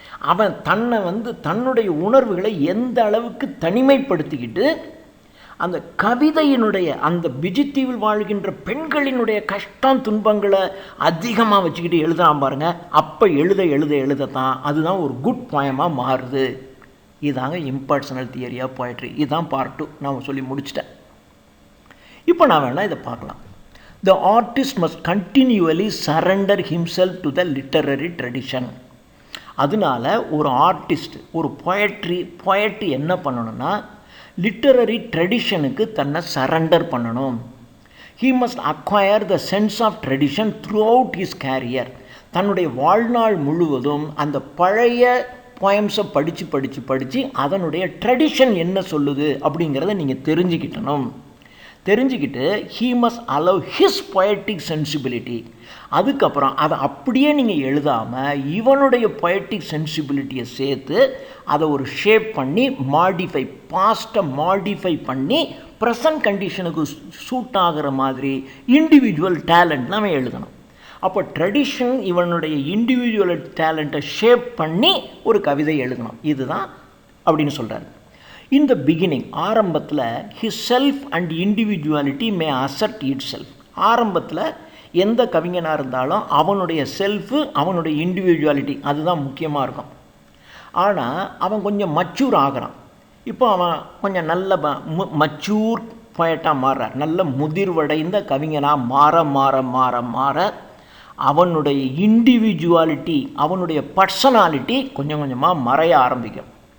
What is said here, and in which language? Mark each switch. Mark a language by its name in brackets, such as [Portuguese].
[Tamil] அவன் தன்னுடைய உணர்வுகளை எந்த அளவுக்கு தனிமைப்படுத்திக்கிட்டு அந்த கவிதையினுடைய அந்த பிஜித்தீவில் வாழ்கின்ற பெண்களினுடைய கஷ்டம் துன்பங்களை அதிகமாக வச்சுக்கிட்டு எழுதுறான் பாருங்க. அப்போ எழுதத்தான் அதுதான் ஒரு குட் போயமாக மாறுது. இதாங்க இம்பர்சனல் தியரி ஆஃப் பொயட்ரி. இதுதான் பார்ட் 2 நான் சொல்லி முடிச்சிட்டேன். இப்போ நான் வேணால் இதை பார்க்கலாம். [English] The artist must continually surrender himself to the literary tradition. [Tamil] அதனால ஒரு ஆர்டிஸ்ட், ஒரு பொயட்ரி என்ன பண்ணணும்னா லிட்டரரி ட்ரெடிஷனுக்கு தன்னை சரண்டர் பண்ணணும். [English] He must acquire the sense of tradition throughout his career. [Tamil] தன்னுடைய வாழ்நாள் முழுவதும் அந்த பழைய போயம்ஸை படித்து அதனுடைய ட்ரெடிஷன் என்ன சொல்லுது அப்படிங்கிறத நீங்கள் தெரிஞ்சுக்கிட்டு [English] he must allow his poetic sensibility. [Tamil] அதுக்கப்புறம் அதை அப்படியே நீங்கள் எழுதாமல் இவனுடைய poetic sensibilityயை சேர்த்து அதை ஒரு ஷேப் பண்ணி பாஸ்ட்டை மாடிஃபை பண்ணி ப்ரெசன்ட் கண்டிஷனுக்கு சூட் ஆகிற மாதிரி இண்டிவிஜுவல் டேலண்ட் நம்ம எழுதணும். அப்போ ட்ரெடிஷன் இவனுடைய இண்டிவிஜுவல் டேலண்ட்டை ஷேப் பண்ணி ஒரு கவிதை எழுதணும். இதுதான் அப்படின்னு சொல்கிறாரு. [English] In the beginning, [Tamil] ஆரம்பத்தில் [English] his self and individuality may assert itself. [Tamil] ஆரம்பத்தில் எந்த கவிஞனாக இருந்தாலும் அவனுடைய செல்ஃபு, அவனுடைய இண்டிவிஜுவாலிட்டி அதுதான் முக்கியமாக இருக்கும். ஆனால் அவன் கொஞ்சம் மச்சூர் ஆகிறான். இப்போ அவன் கொஞ்சம் நல்ல மச்சூர் பொயட்டாக மாறுறார். நல்ல முதிர்வடைந்த கவிஞனாக மாற அவனுடைய இண்டிவிஜுவாலிட்டி, அவனுடைய பர்சனாலிட்டி கொஞ்சம் கொஞ்சமாக மறைய ஆரம்பிக்கும்.